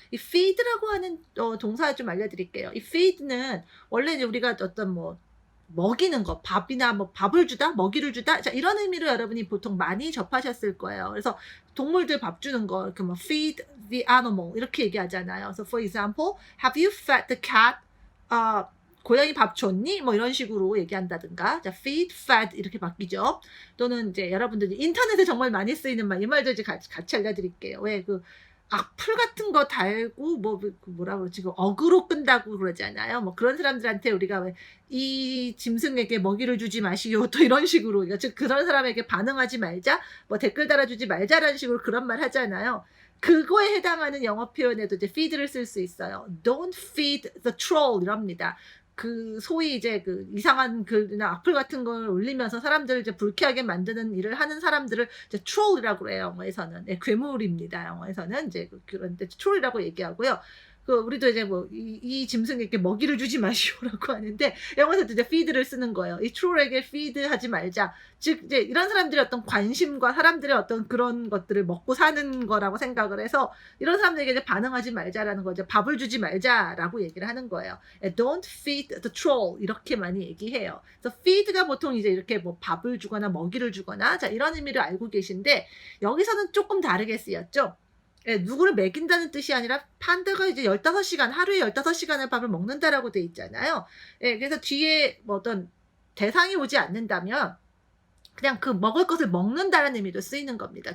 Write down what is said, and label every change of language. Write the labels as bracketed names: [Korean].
[Korean] 이 feed라고 하는 동사 좀 알려드릴게요. 이 feed는 원래 이제 우리가 어떤 먹이는 거, 밥이나 밥을 주다, 먹이를 주다, 자, 이런 의미로 여러분이 보통 많이 접하셨을 거예요. 그래서 동물들 밥 주는 거, 이렇게 [English] feed the animal, [Korean] 이렇게 얘기하잖아요. 그래서 [English] for example, have you fed the cat? [Korean] 고양이 밥 줬니? 뭐 이런 식으로 얘기한다든가. 자, feed, fed 이렇게 바뀌죠. 또는 이제 여러분들이 인터넷에 정말 많이 쓰이는 말, 이 말도 이제 같이 알려드릴게요. 왜 악플 같은 거 달고 뭐라 그러지? 어그로 끈다고 그러잖아요. 뭐 그런 사람들한테 우리가 왜 이 짐승에게 먹이를 주지 마시오 또 이런 식으로 그러니까 즉 그런 사람에게 반응하지 말자, 뭐 댓글 달아주지 말자라는 식으로 그런 말 하잖아요. 그거에 해당하는 영어 표현에도 이제 feed를 쓸 수 있어요. [English] Don't feed the troll [Korean] 이럽니다. 소위 이제 이상한 글이나 악플 같은 걸 올리면서 사람들을 이제 불쾌하게 만드는 일을 하는 사람들을 이제 troll이라고 그래요. 영어에서는. 네, 괴물입니다. 영어에서는 이제 그런 troll이라고 얘기하고요. 우리도 이제 이 짐승에게 먹이를 주지 마시오라고 하는데 영어에서도 이제 feed를 쓰는 거예요. 이 troll에게 feed 하지 말자. 즉 이제 이런 사람들의 어떤 관심과 사람들의 어떤 그런 것들을 먹고 사는 거라고 생각을 해서 이런 사람들에게 이제 반응하지 말자라는 거죠. 밥을 주지 말자라고 얘기를 하는 거예요. [English] Don't feed the troll [Korean] 이렇게 많이 얘기해요. 그래서 feed가 보통 이제 이렇게 밥을 주거나 먹이를 주거나 자 이런 의미를 알고 계신데 여기서는 조금 다르게 쓰였죠. 예, 누구를 먹인다는 뜻이 아니라 판다가 이제 15시간, 하루에 15시간을 밥을 먹는다라고 돼 있잖아요. 예, 그래서 뒤에 어떤 대상이 오지 않는다면 그냥 먹을 것을 먹는다는 의미로 쓰이는 겁니다.